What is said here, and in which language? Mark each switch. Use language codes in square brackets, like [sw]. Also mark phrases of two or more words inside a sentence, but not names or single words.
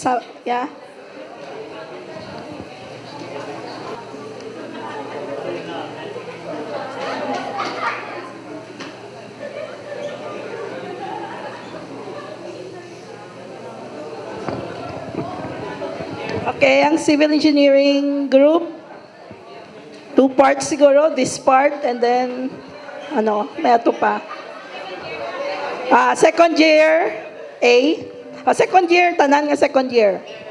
[en] Yeah. Okay, ang civil engineering group, 2 parts siguro, this part, and then, [hil] may ato pa. [en] Second year, A. Second year, [hil] tanan nga second year.